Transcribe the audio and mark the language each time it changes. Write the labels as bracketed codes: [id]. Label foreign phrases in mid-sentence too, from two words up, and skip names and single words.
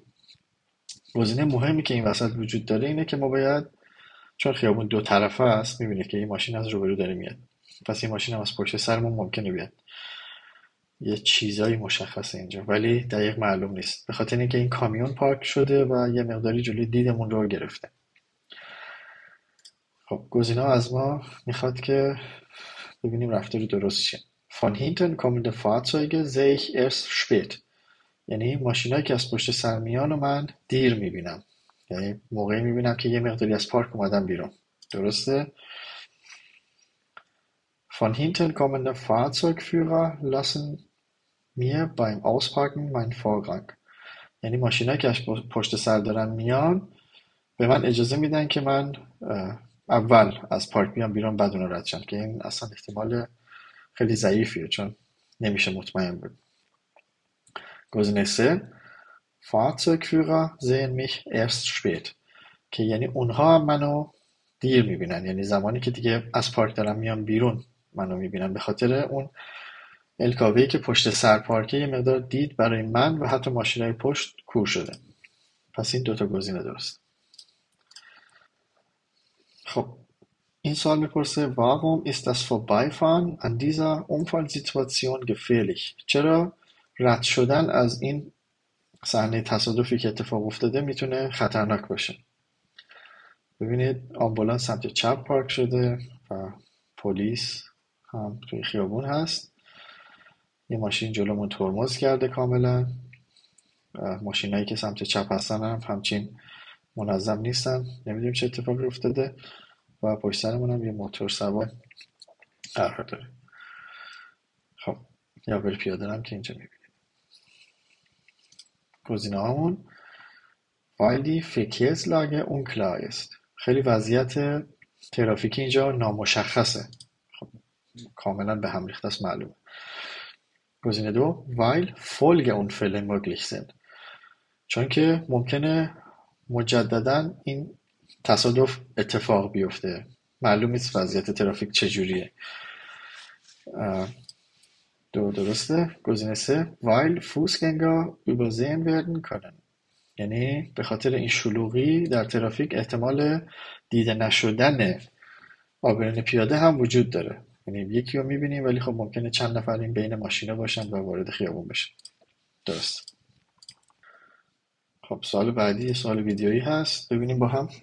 [fa] گزینه مهمی که این وسط وجود داره اینه که ما باید، چون خیابون دو طرفه است، میبینید که این ماشین از روبرو داره میاد، پس این ماشین هم از پشت سرمون ممکنه بیاد. یه چیزایی مشخصه اینجا ولی دقیق معلوم نیست، به خاطر اینکه این کامیون پارک شده و یه مقداری جلوی دیدمون رو گرفته. خب گزینه از ما میخواد که ببینیم رفتار درست چیه. [de] Von hinten kommende Fahrzeuge sehe ich erst spät. [fa] یعنی ماشینایی که از پشت سر میان و من دیر میبینم، یعنی موقعی میبینم که یه مقداری از پارک اومدم بیرون. درسته؟ [de] Von hinten kommende Fahrzeugführer lassen mir beim Ausparken meinen Vorrang. [fa] یعنی ماشینایی که از پشت سر دارن میان به من اجازه میدن که من اول از پارک بیام بیرون بعد اون رد شم، که این اصلا احتمال خیلی ضعیفیه چون نمیشه مطمئن بود. گزینه سه [de] Fahrzeugführer sehen mich erst spät. [fa] که یعنی اونها هم منو دیر میبینن، یعنی زمانی که دیگه از پارک دارم میام بیرون منو میبینن، به خاطر اون LKW که پشت سر پارکه یه مقدار دید برای من و حتی ماشینای پشت کور شده. پس این دوتا گزینه درست. خب این سوال میپرسه [de] Warum ist das Vorbeifahren an dieser Unfallsituation gefährlich؟ [fa] چرا رد شدن از این صحنه تصادفی که اتفاق افتاده میتونه خطرناک باشه؟ ببینید آمبولانس سمت چپ پارک شده و پلیس هم توی خیابون هست. یه ماشین جلومون ترمز کرده کاملا. ماشینایی که سمت چپ هستن هم همچین منظم نیستن، نمیدونیم چه اتفاقی افتاده و پشت سرمون هم یه موتور سوار قرار داره. خب یا بر پیاده هم که اینجا میبینید. گزینه هامون [de] weil die Verkehrslage unklar ist. [fa] خیلی وضعیت ترافیکی اینجا نامشخصه. خب کاملا به هم ریخته است، معلومه. گزینه دو [de] weil Folgeunfälle möglich sind. [fa] چون که ممکنه مجددا این تصادف اتفاق بیفته، معلوم نیست وضعیت ترافیک چجوریه. درسته. گزینه سه [de] weil Fußgänger übersehen werden können. [fa] یعنی به خاطر این شلوغی در ترافیک احتمال دیده نشدن آبرین پیاده هم وجود داره، یعنی یکی رو میبینیم ولی خب ممکنه چند نفر این بین ماشینا باشن و وارد خیابون بشن. درست. خب سوال بعدی سوال ویدیویی هست، ببینیم با هم.